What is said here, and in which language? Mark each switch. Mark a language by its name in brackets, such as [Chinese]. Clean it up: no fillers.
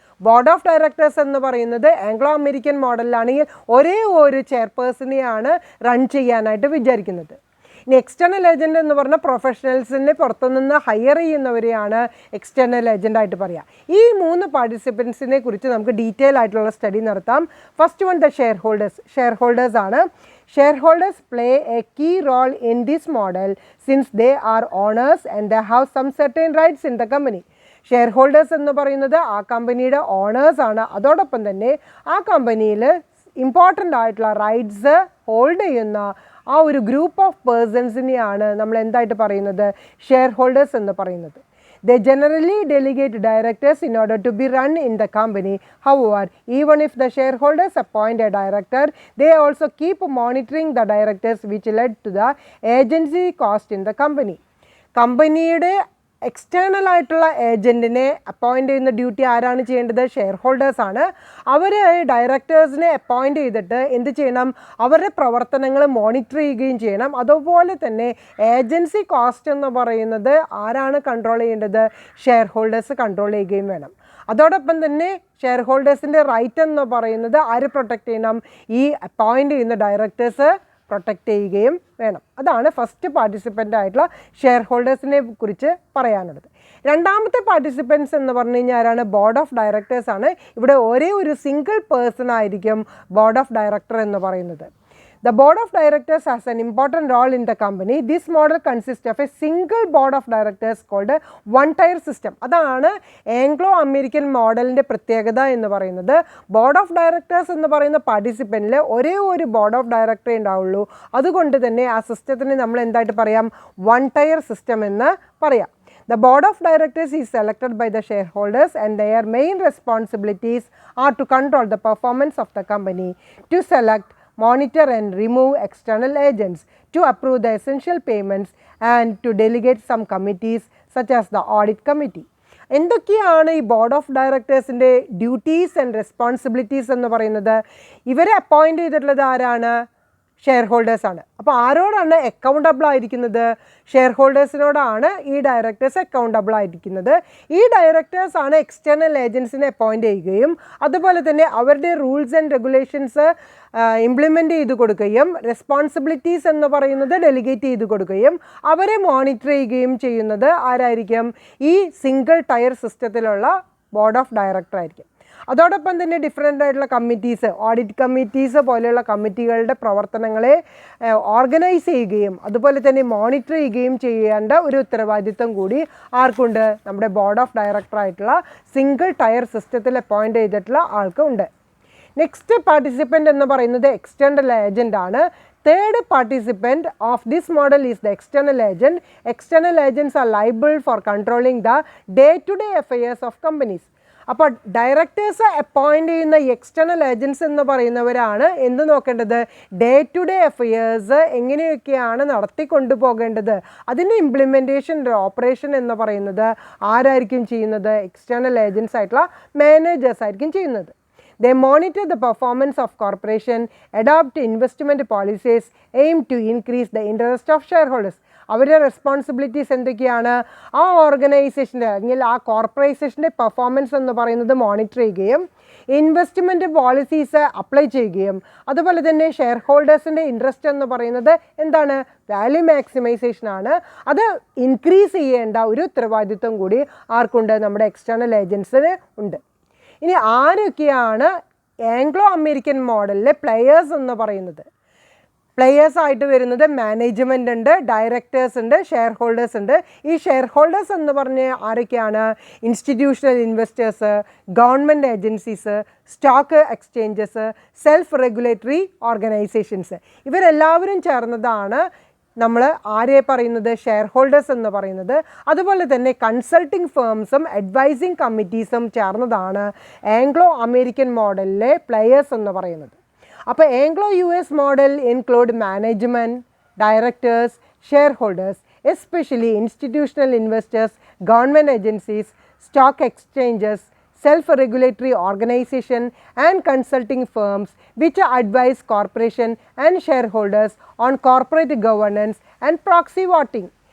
[Malayalam] Board of directors എന്ന് പറയുന്നത് Anglo American മോഡലിലാണെങ്കിൽ ഒരേ ഒരു ചെയർപേഴ്സണെയാണ് റൺ ചെയ്യാനായിട്ട് വിചാരിക്കുന്നത്. ഇനി എക്സ്റ്റേണൽ ഏജൻറ്റ് എന്ന് പറഞ്ഞാൽ പ്രൊഫഷണൽസിനെ പുറത്തുനിന്ന് ഹയർ ചെയ്യുന്നവരെയാണ് എക്സ്റ്റേണൽ ഏജൻ്റായിട്ട് പറയുക. ഈ 3 പാർട്ടിസിപ്പൻസിനെ കുറിച്ച് നമുക്ക് ഡീറ്റെയിൽ ആയിട്ടുള്ള സ്റ്റഡി നടത്താം. First one, the share holders. Share holders ആണ്. [English] Shareholders play a key role in this model since they are owners and they have some certain rights in the company. [Malayalam] Share holders എന്ന് പറയുന്നത് ആ കമ്പനിയുടെ ഓണേഴ്സാണ്. അതോടൊപ്പം തന്നെ ആ കമ്പനിയിൽ ഇമ്പോർട്ടൻ്റ് ആയിട്ടുള്ള റൈറ്റ്സ് ഹോൾഡ് ചെയ്യുന്ന ആ ഒരു ഗ്രൂപ്പ് ഓഫ് പേഴ്സൺസിനെയാണ് നമ്മൾ എന്തായിട്ട് പറയുന്നത്? ഷെയർ ഹോൾഡേഴ്സ് എന്ന് പറയുന്നത്. [English] They generally delegate directors in order to be run in the company. However, even if the shareholders appoint a director, they also keep monitoring the directors, which led to the agency cost in the company. [Malayalam] കമ്പനിയുടെ external ആയിട്ടുള്ള ഏജൻറ്റിനെ appoint ചെയ്യുന്ന duty ആരാണ് ചെയ്യേണ്ടത്? Share ഹോൾഡേഴ്സാണ്. അവർ ഡയറക്ടേഴ്സിനെ appoint ചെയ്തിട്ട് എന്ത് ചെയ്യണം? അവരുടെ പ്രവർത്തനങ്ങൾ മോണിറ്റർ ചെയ്യുകയും ചെയ്യണം. അതുപോലെ തന്നെ ഏജൻസി കോസ്റ്റ് എന്ന് പറയുന്നത് ആരാണ് കൺട്രോൾ ചെയ്യേണ്ടത്? ഷെയർ ഹോൾഡേഴ്സ് കൺട്രോൾ ചെയ്യുകയും വേണം. അതോടൊപ്പം തന്നെ ഷെയർ ഹോൾഡേഴ്സിൻ്റെ റൈറ്റ് എന്ന് പറയുന്നത് ആര് പ്രൊട്ടക്റ്റ് ചെയ്യണം? ഈ അപ്പോയിൻ്റ് ചെയ്യുന്ന ഡയറക്ടേഴ്സ് പ്രൊട്ടക്റ്റ് ചെയ്യുകയും വേണം. അതാണ് ഫസ്റ്റ് പാർട്ടിസിപ്പൻ്റ് ആയിട്ടുള്ള ഷെയർ ഹോൾഡേഴ്സിനെ കുറിച്ച് പറയാനുള്ളത്. രണ്ടാമത്തെ പാർട്ടിസിപ്പൻസ് എന്ന് പറഞ്ഞു കഴിഞ്ഞാൽ ആരാണ്? ബോർഡ് ഓഫ് ഡയറക്ടേഴ്സ് ആണ്. ഇവിടെ ഒരേ ഒരു സിംഗിൾ പേഴ്സൺ ആയിരിക്കും ബോർഡ് ഓഫ് ഡയറക്ടർ എന്ന് പറയുന്നത്. [English] The board of directors has an important role in the company. This model consists of a single board of directors called a one-tier system. [Malayalam] അതാണ് Anglo American മോഡലിൻ്റെ പ്രത്യേകത എന്ന് പറയുന്നത്. Board of directors എന്ന് പറയുന്ന പാർട്ടിസിപ്പൻറ്റിൽ ഒരേ ഒരു ബോർഡ് ഓഫ് ഡയറക്ടറേ ഉണ്ടാവുള്ളൂ. അതുകൊണ്ട് തന്നെ ആ സിസ്റ്റത്തിന് നമ്മൾ എന്തായിട്ട് പറയാം, one-tier system എന്ന് പറയാം. [English] The board of directors is selected by the shareholders and their main responsibilities are to control the performance of the company, to select, monitor and remove external agents, to approve the essential payments and to delegate some committees such as the audit committee. [Malayalam] എന്തൊക്കെയാണ് ഈ board of ഡയറക്ടേഴ്സിൻ്റെ duties and responsibilities എന്ന് പറയുന്നത്? ഇവരെ appoint ചെയ്തിട്ടുള്ളത് ആരാണ്? Share ഹോൾഡേഴ്സാണ്. അപ്പോൾ ആരോടാണ് accountable ആയിരിക്കുന്നത്? ഷെയർ ഹോൾഡേഴ്സിനോടാണ് ഈ ഡയറക്ടേഴ്സ് അക്കൗണ്ടബിൾ ആയിരിക്കുന്നത്. ഈ ഡയറക്ടേഴ്സാണ് എക്സ്റ്റേണൽ ഏജൻസിനെ അപ്പോയിൻ്റ് ചെയ്യുകയും അതുപോലെ തന്നെ അവരുടെ റൂൾസ് ആൻഡ് റെഗുലേഷൻസ് ഇംപ്ലിമെൻ്റ് ചെയ്ത് കൊടുക്കുകയും റെസ്പോൺസിബിലിറ്റീസ് എന്ന് പറയുന്നത് ഡെലിഗേറ്റ് ചെയ്ത് കൊടുക്കുകയും അവരെ മോണിറ്റർ ചെയ്യുകയും ചെയ്യുന്നത് ആരായിരിക്കും? ഈ single tyre സിസ്റ്റത്തിലുള്ള board of director ആയിരിക്കും. അതോടൊപ്പം തന്നെ ഡിഫറെൻ്റ് ആയിട്ടുള്ള കമ്മിറ്റീസ്, ഓഡിറ്റ് കമ്മിറ്റീസ് പോലെയുള്ള കമ്മിറ്റികളുടെ പ്രവർത്തനങ്ങളെ ഓർഗനൈസ് ചെയ്യുകയും അതുപോലെ തന്നെ മോണിറ്റർ ചെയ്യുകയും ചെയ്യേണ്ട ഒരു ഉത്തരവാദിത്വം കൂടി ആർക്കുണ്ട്? നമ്മുടെ ബോർഡ് ഓഫ് ഡയറക്ടറായിട്ടുള്ള സിംഗിൾ ടയർ സിസ്റ്റത്തിൽ അപ്പോയിൻ്റ് ചെയ്തിട്ടുള്ള ആൾക്കുണ്ട്. നെക്സ്റ്റ് പാർട്ടിസിപ്പൻ്റ് എന്ന് പറയുന്നത് എക്സ്റ്റേണൽ ഏജൻ്റ് ആണ്. [English] Third participant of this model is the external agent. External agents are liable for controlling the day-to-day affairs of companies. [Malayalam] അപ്പോൾ ഡയറക്ടേഴ്സ് അപ്പോയിൻ്റ് ചെയ്യുന്ന external agents എന്ന് പറയുന്നവരാണ് എന്ത് നോക്കേണ്ടത്? ഡേ ടു ഡേ അഫയേഴ്സ് എങ്ങനെയൊക്കെയാണ് നടത്തിക്കൊണ്ടു പോകേണ്ടത്, അതിൻ്റെ ഇംപ്ലിമെൻറ്റേഷൻ ഓപ്പറേഷൻ എന്ന് പറയുന്നത് ആരായിരിക്കും ചെയ്യുന്നത്? എക്സ്റ്റേണൽ ഏജൻസ് ആയിട്ടുള്ള മാനേജേഴ്സ് ആയിരിക്കും ചെയ്യുന്നത്. [English] They monitor the performance of corporation, adopt investment policies, aim to increase the interest of shareholders. [Malayalam] അവരുടെ റെസ്പോൺസിബിലിറ്റീസ് എന്തൊക്കെയാണ്? ആ ഓർഗനൈസേഷൻ്റെ അല്ലെങ്കിൽ ആ കോർപ്പറേഷൻ്റെ പെർഫോമൻസ് എന്ന് പറയുന്നത് മോണിറ്റർ ചെയ്യുകയും ഇൻവെസ്റ്റ്മെൻറ്റ് പോളിസീസ് അപ്ലൈ ചെയ്യുകയും അതുപോലെ തന്നെ ഷെയർ ഹോൾഡേഴ്സിൻ്റെ ഇൻട്രസ്റ്റ് എന്ന് പറയുന്നത് എന്താണ്? വാല്യൂ മാക്സിമൈസേഷൻ ആണ്. അത് ഇൻക്രീസ് ചെയ്യേണ്ട ഒരു ഉത്തരവാദിത്വം കൂടി ആർക്കുണ്ട്? നമ്മുടെ എക്സ്റ്റേണൽ ഏജൻസിന് ഉണ്ട്. ഇനി ആരൊക്കെയാണ് ആംഗ്ലോ അമേരിക്കൻ മോഡലിലെ പ്ലെയേഴ്സ് എന്ന് പറയുന്നത്? പ്ലെയേഴ്സ് ആയിട്ട് വരുന്നത് മാനേജ്മെൻ്റ് ഉണ്ട്, ഡയറക്ടേഴ്സ് ഉണ്ട്, ഷെയർ ഹോൾഡേഴ്സ് ഉണ്ട്. ഈ ഷെയർ ഹോൾഡേഴ്സ് എന്ന് പറഞ്ഞ് ആരൊക്കെയാണ്? Institutional investors, government agencies, stock exchanges, self regulatory organisations. ഇവരെല്ലാവരും ചേർന്നതാണ് നമ്മൾ ആരെ പറയുന്നത്? ഷെയർ ഹോൾഡേഴ്സ് എന്ന് പറയുന്നത്. അതുപോലെ തന്നെ കൺസൾട്ടിംഗ് ഫേംസും അഡ്വൈസിങ് കമ്മിറ്റീസും ചേർന്നതാണ് ആംഗ്ലോ അമേരിക്കൻ മോഡലിലെ പ്ലെയേഴ്സ് എന്ന് പറയുന്നത്. അപ്പോൾ [English] Anglo US model include management, directors, share holders, especially institutional investors, government agencies, stock exchanges, self-regulatory organization and consulting firms which advise corporation and shareholders on corporate governance and proxy voting.